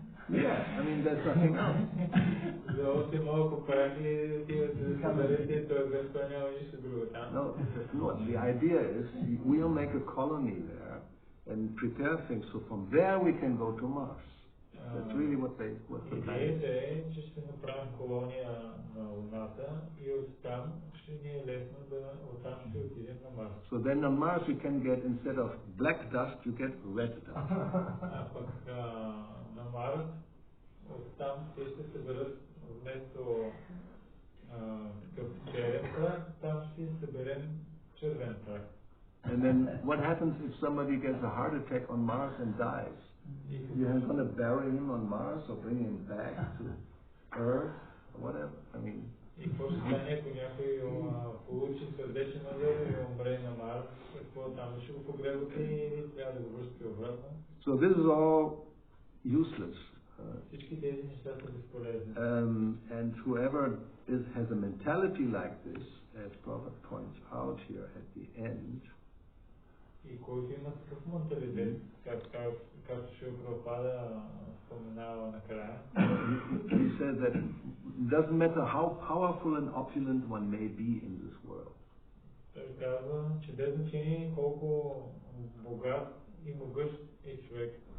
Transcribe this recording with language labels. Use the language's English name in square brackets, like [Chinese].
[English] Yeah, there's nothing else. [Bulgarian] За още малко праги да съберете, т.е. няма нищо друго там. [English] No, the idea is we'll make a colony there and prepare things so from there we can go to Mars. That's really what the plan is. [Bulgarian] Идеята е, че ще направим колония на Луната и оттам ще ни е лесно оттам ще отидем на Марс. [English] So then on Mars you can get, instead of black dust, you get red dust. [Bulgarian] А пък на Марс оттам те ще съберат вместо такъв черен прах, там ще съберем червен прах. [English] And then what happens if somebody gets a heart attack on Mars and dies? You're going to bury him on Mars or bring him back to Earth or whatever? [Bulgarian] И какво ще стане, ако някой получи сърдечен удар и умре на Марс, какво там ще го погребате и трябва да го връщате обратно? [English] So this is all useless. [Bulgarian] Всички тези неща са безполезни. [English] And whoever has a mentality like this, as Prabhupada points out here at the end, [Bulgarian] и който има такъв менталитет, както ще Прабхупада споменава накрая. [English] He says that it doesn't matter how powerful and opulent one may be in this world. [Bulgarian] Той казва, че без значение колко богат и могъщ е човек.